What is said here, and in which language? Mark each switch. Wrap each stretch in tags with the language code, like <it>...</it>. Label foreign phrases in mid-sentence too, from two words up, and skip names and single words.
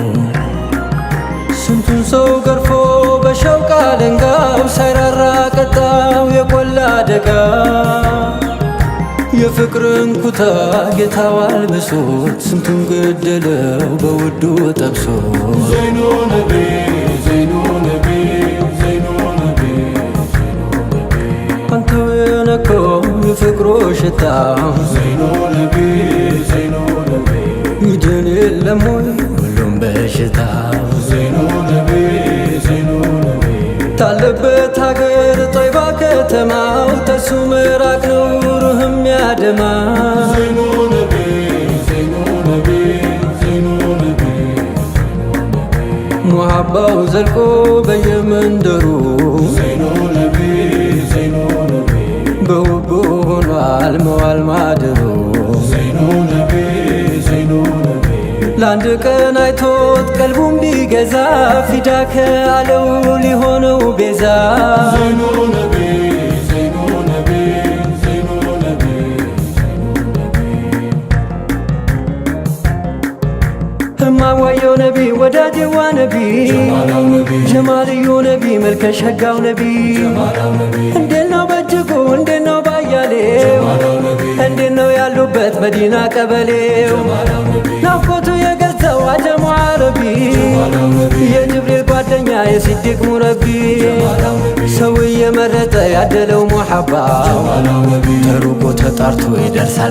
<am>ስንቱን ሰው ገርፎ በሸውቃ አለንጋው ሳይራራ ቀጣው የቆላ አደጋ የፍቅርን ኩታ ጌታው አልብሶት ስንቱን ገደለው በውዱ ጠብሶ</am> <ar>زين نبي زين نبي زين نبي</ar> <am>አንተው የነከው የፍቅሮ ሽታ</am> <ar>زين نبي زين نبي</ar> <am>ይድን የለም ወይ ሁሉም በሽታ</am> <ar>زين نبي زين نبي</ar> <am>ታለበት ሀገር ጦይባ ከተማው ተሱ ምራቅ ነው ሩህም ያደማ</am> <ar>زين نبي زين نبي زين نبي</ar> <am>ሙሐባው ዘልቆ በየመንደሩ</am> <ar>زين نبي زين نبي</ar> <am>በውቦ ሆኗል መዋል ማደሩ</am> <ar>زين نبي زين نبي</ar> <am>ለአንድ ቀን አይቶት ቀልቡም ቢገዛ ፊዳከ አለው ሊሆነው ቤዛ</am> <ar>زين نبي زين نبي زين نبي</ar> <am>ህማዋየው ነቢ ወዳጅዋ ነቢ ጀማልዩ ነቢ መልከ ሸጋው ነቢ እንዴት ነው በእጅጉ እንዴት ነው ባየ አያሌው እንዴት ነው ያሉበት መዲና ቀበሌው ናፍቆቱ የገዛው አጀሙ ዓረቢ የጅብሪል ጓደኛ የሲዲቅ ሙረቢ ሰው እየመረጠ ያደለው ሙሐባው ተሩቆ ተጣርቶ ይደርሳል</am>